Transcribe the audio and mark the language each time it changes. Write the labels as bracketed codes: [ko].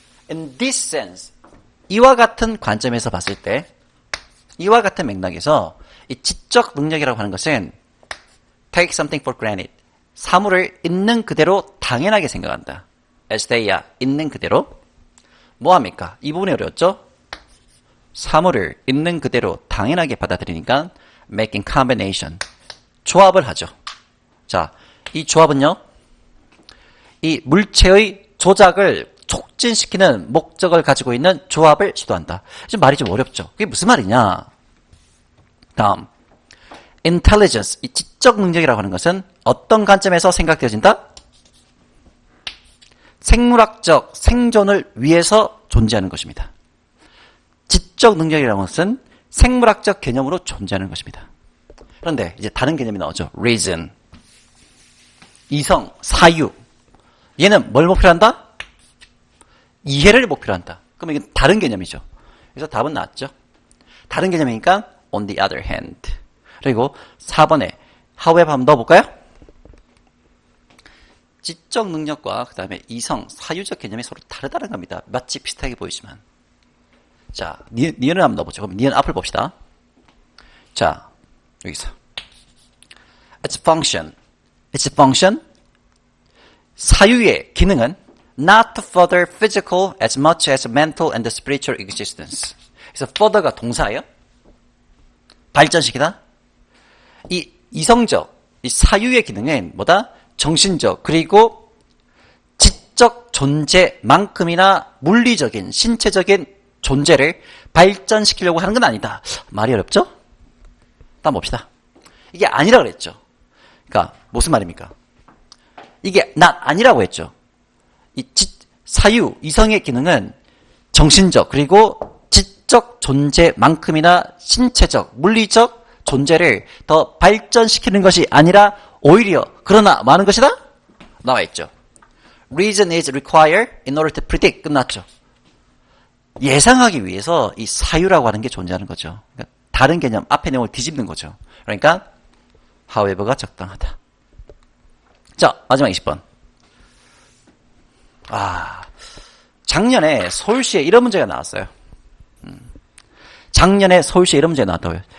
[en] In this sense, [ko] 이와 같은 관점에서 봤을 때, 이와 같은 맥락에서 이 지적 능력이라고 하는 것은 [en] take something for granted, [ko] 사물을 있는 그대로 당연하게 생각한다. [en] as they are, [ko] 있는 그대로. 뭐합니까? 이 부분이 어려웠죠? 사물을 있는 그대로 당연하게 받아들이니까 [en] making combination, [ko] 조합을 하죠. 자, 이 조합은요, 이 물체의 조작을 촉진시키는 목적을 가지고 있는 조합을 시도한다. 좀 말이 좀 어렵죠? 그게 무슨 말이냐? 다음, intelligence, 이 지적 능력이라고 하는 것은 어떤 관점에서 생각되어진다? 생물학적 생존을 위해서 존재하는 것입니다. 지적 능력이라는 것은 생물학적 개념으로 존재하는 것입니다. 그런데 이제 다른 개념이 나오죠. reason, 이성, 사유. 얘는 뭘 목표로 한다? 이해를 목표로 한다. 그럼 이건 다른 개념이죠. 그래서 답은 나왔죠. 다른 개념이니까 [en] on the other hand. [ko] 그리고 4번에 however 한번 넣어볼까요? 지적 능력과 그 다음에 이성, 사유적 개념이 서로 다르다는 겁니다. 마치 비슷하게 보이지만. 자, 니은을 한번 넣어보죠. 그럼 니은 앞을 봅시다. 자, 여기서. [en] Its function. Its function. [ko] 사유의 기능은 [en] not to further physical as much as mental and spiritual existence. [ko] 그래서 further가 동사예요. 발전시키다. 이 이성적, 이 사유의 기능은 뭐다? 정신적, 그리고 지적 존재만큼이나 물리적인, 신체적인 존재를 발전시키려고 하는 건 아니다. 말이 어렵죠? 다음 봅시다. 이게 아니라 그랬죠. 그러니까 무슨 말입니까? 이게 아니라고 했죠. 이 사유, 이성의 기능은 정신적, 그리고 지적 존재만큼이나 신체적, 물리적 존재를 더 발전시키는 것이 아니라 오히려 그러나 많은 것이다? 나와 있죠. [en] Reason is required in order to predict. [ko] 끝났죠. 예상하기 위해서 이 사유라고 하는 게 존재하는 거죠. 그러니까 다른 개념, 앞의 내용을 뒤집는 거죠. 그러니까 however가 적당하다. 자, 마지막 20번. 작년에 서울시에 이런 문제가 나왔어요. 작년에 서울시에 이런 문제가 나왔다고요.